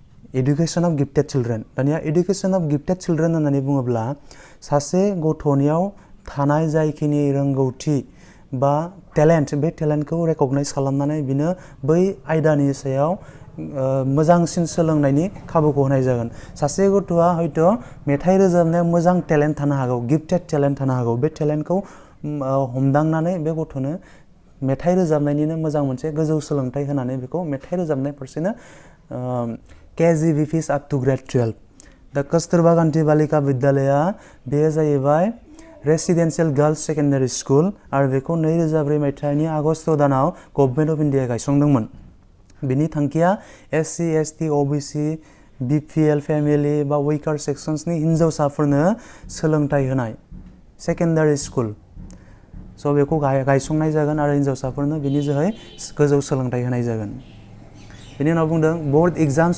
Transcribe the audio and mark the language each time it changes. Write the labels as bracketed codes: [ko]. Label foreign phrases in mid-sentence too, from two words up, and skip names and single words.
[en] education of gifted children [brx] दानिया [en] education of gifted children [brx] होननानै बुङोब्ला सासे गथ'नियाव थानाय जायखिनि रोंगौथि बा टेलेन्ट बे टेलेन्टखौ रेकगनाइज खालामनानै बिनो बै आयदानि सायाव मोजांसिन सोलोंनायनि खाबुखौ होनाय जागोन सासे गथ'आ हयथ' मेथाइ रोजाबनायाव मोजां टेलेन्ट थानो हागौ [en] gifted talent [brx] थानो हागौ बे टेलेन्टखौ हमदांनानै बे गथ'नो मेथाइ रोजाबनायनिनो मोजां मोनसे गोजौ सोलोंथाइ होनानै बेखौ मेथाइ रोजाबनाय फारसेनो KGVPs [en] up to grade 12 [brx] दा कस्तुरबा गांधी बालिका विद्यालया बेयो जाहैबाय [en] residential girls secondary school [brx] आरो बेखौ 2004 मायथाइनि आगस्ट दानाव गभर्नमेन्ट अफ इन्डिया गायसनदोंमोन बिनि थांखिया SC ST OBC BPL फेमिलि बा वेकार सेक्सन्सनि हिन्जावसाफोरनो सोलोंथाइ होनाय [en] secondary school [brx] स' बेखौ गायसंनाय जागोन आरो हिन्जावसाफोरनो बिनि जोहै गोजौ सोलोंथाइ होनाय जागोन बिनि उनाव बुंदों [en] board exams